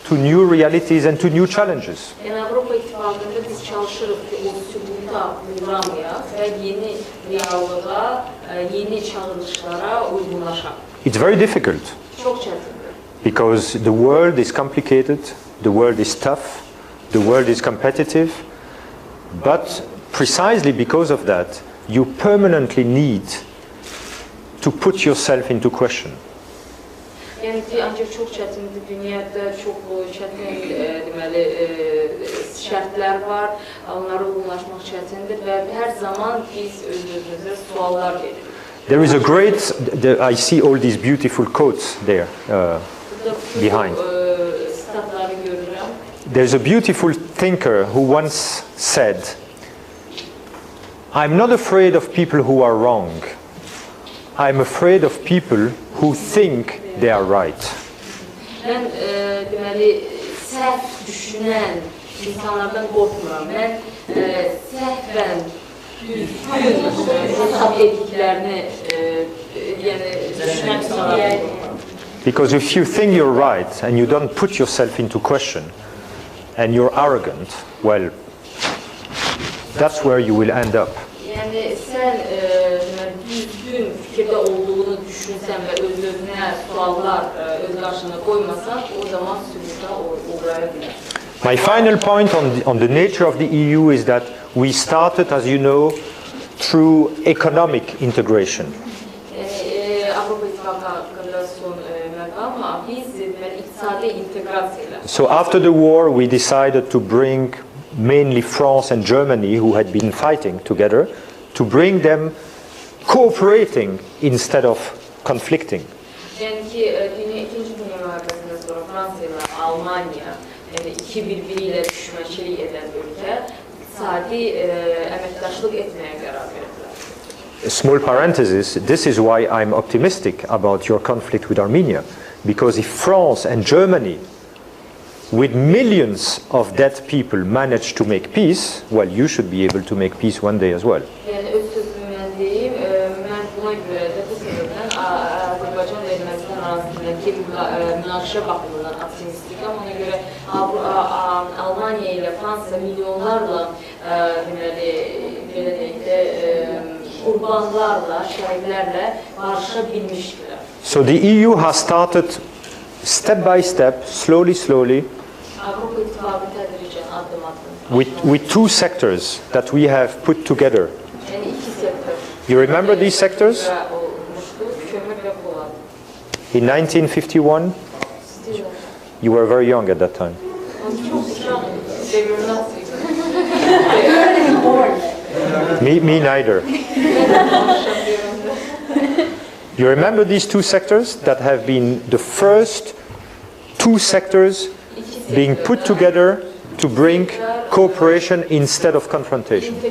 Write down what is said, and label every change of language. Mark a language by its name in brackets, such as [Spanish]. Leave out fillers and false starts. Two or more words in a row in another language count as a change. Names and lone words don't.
[English] to new realities and to new challenges. [Azerbaijani] Yani Avropa İttifaqında biz çalışırıq ki, o sübuta uğramayaq və yeni reallığa, yeni çağırışlara uyğunlaşaq. [English] It's very difficult. [Azerbaijani] Çox çətindir. [English] Because the world is complicated, the world is tough, the world is competitive, but precisely because of that, you permanently need to put yourself into question. [Azerbaijani] Yəni ki, ancaq çox çətindir, dünyada çox çətin deməli şərtlər var, onlara uyğunlaşmaq çətindir və hər zaman biz öz-özümüzə suallar veririk. [English] There is a great, I see all these beautiful quotes there behind. [Azerbaijani] Statları görürəm. [English] There's a beautiful thinker who once said, I'm not afraid of people who are wrong. I'm afraid of people who think they are right. [Azerbaijani] Mən deməli səhv düşünən insanlardan qorxmuram. Mən səhvən düzgün hesab etdiklərini yəni düşünən insanlardan qorxmuram. [English] Because if you think you're right and you don't put yourself into question and you're arrogant, well, that's where you will end up. [Azerbaijani] Yəni sən düzgün fikirdə olduğunu düşünsən və öz-özünə suallar öz qarşına qoymasan, o zaman sübuta uğraya bilər. [English] My final point on the nature of the EU is that we started, as you know, through economic integration. [Azerbaijani] Avropa İttifaqı haqqında son məqam, biz iqtisadi inteqrasiya ilə. [English] So after the war, we decided to bring mainly France and Germany, who had been fighting together, to bring them cooperating instead of conflicting. [Azerbaijani] Yəni ki, İkinci Dünya müharibəsindən sonra Fransa ilə Almanya, yəni iki bir-biri ilə düşmənçilik edən ölkə, iqtisadi əməkdaşlıq etməyə qərar verdilər. [English] A small parenthesis, this is why I'm optimistic about your conflict with Armenia, because if France and Germany, with millions of dead people, manage to make peace, well, you should be able to make peace one day as well. [Azerbaijani] Yəni öz sözümdən deyim, mən buna görə də bu səbəbdən Azərbaycan və Ermənistan arasındakı münaqişə baxımından optimistikam. Ona görə Almanya ilə Fransa milyonlarla deməli belə deyək də qurbanlarla, şəhidlərlə barışa bilmişdilər. [English] So the EU has started step by step, slowly, [Azerbaijani] Avropa İttifaqı tədricən addım-addım. [English] with two sectors that we have put together. [Azerbaijani] Yəni iki sektör. [English] You remember these sectors? [Azerbaijani] Kömür və polad. [English] In 1951, you were very young at that time. Me neither. You remember these two sectors that have been the first two sectors being put together to bring cooperation instead of confrontation?